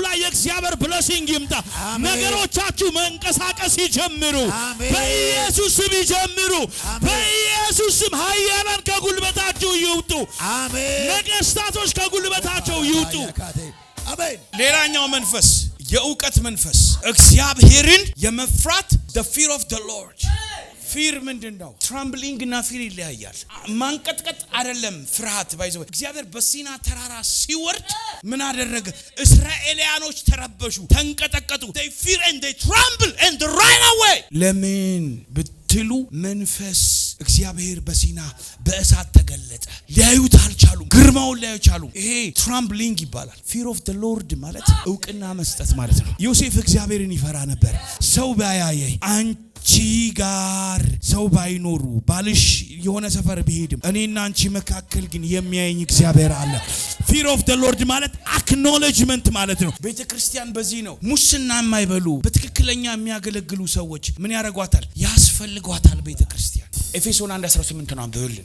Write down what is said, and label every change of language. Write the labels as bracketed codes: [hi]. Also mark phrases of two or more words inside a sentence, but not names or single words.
[am] ላይ የእግዚአብሔር ብሌሲንግ ይምጣ ነገሮቻችሁ መንቀሳቀስ ይጀምሩ በኢየሱስ ስም ይጀምሩ በኢየሱስ ስም ኃያላን ከጉልበታችሁ ይውጡ አሜን ነገስታቶች ከጉልበታቸው ይውጡ አሜን ሌላኛው መንፈስ የእውቀት መንፈስ እግዚአብሔርን የመፍራት [en] the fear of the Lord [am] ፊር ምንድነው ትራምብሊንግ እና ፊር ይለያያል ማንቀጥቀጥ አይደለም ፍርሃት ባይዘው እግዚአብሔር በሲና ተራራ ሲወርድ ምን አደረገ እስራኤላውያኖች ተረበሹ ተንቀጠቀጡ [en] they fear and they tremble and they ran away [am] ለምን ብትሉ መንፈስ እግዚአብሔር በሲና በእሳት ተገለጠ ሊያዩት አልቻሉም ግርማውን ሊያዩት አልቻሉም ይሄ ትራምብሊንግ ይባላል [en] fear of the Lord [am] ማለት እውቅና መስጠት ማለት ነው ዮሴፍ እግዚአብሔርን ይፈራ ነበር ሰው ባያየኝ አንቺ ጋር ሰው ባይኖሩ ባልሽ የሆነ ሰፈር ቢሄድም እኔና አንቺ መካከል ግን የሚያየኝ እግዚአብሔር አለ [en] fear of the Lord [am] ማለት አክኖሌጅመንት ማለት ነው ቤተክርስቲያን በዚህ ነው ሙስና የማይበሉ በትክክለኛ የሚያገለግሉ ሰዎች ምን ያረጋታል ያስፈልጓታል ቤተክርስቲያን ኤፌሶን 1:18 ነው አንብበልን